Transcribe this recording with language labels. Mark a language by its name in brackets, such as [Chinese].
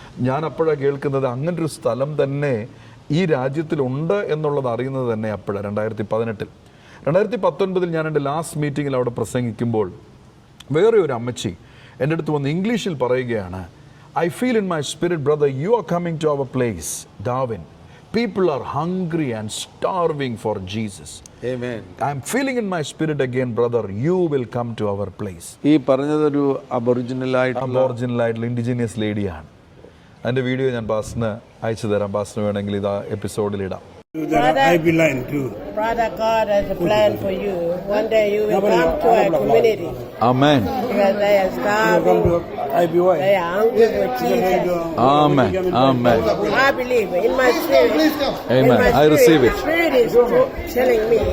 [Malayalam] ഞാൻ അപ്പോഴാണ് കേൾക്കുന്നത് അങ്ങനൊരു സ്ഥലം തന്നെ ഈ രാജ്യത്തിലുണ്ട് എന്നുള്ളത് അറിയുന്നത് തന്നെ അപ്പോഴാണ് 2018. 2019 ഞാൻ എൻ്റെ ലാസ്റ്റ് മീറ്റിങ്ങിൽ അവിടെ പ്രസംഗിക്കുമ്പോൾ വേറെ ഒരു അമ്മച്ചി എൻ്റെ അടുത്ത് വന്ന് ഇംഗ്ലീഷിൽ പറയുകയാണ്, [English] I feel in my spirit, brother, you are coming to our place, Darwin. People are hungry and starving for Jesus. Amen. I'm feeling in my spirit again, brother, you will come to our place. [Malayalam] ഈ പറഞ്ഞതൊരു aboriginal ആയിട്ടുള്ള indigenous ലേഡിയാണ്. അതിൻ്റെ video ഞാൻ പാസ്റ്ററിന് അയച്ചു തരാം. പാസ്റ്ററിന് വേണമെങ്കിൽ ഇത് എപ്പിസോഡിൽ ഇടാം. [English] I belong too. Brother, God has a plan for you. One day you will come to a community. Amen. Because they are starving. They are hungry for Jesus. Amen. Amen. I believe in my spirit. Amen. In my I receive it. My spirit is telling me.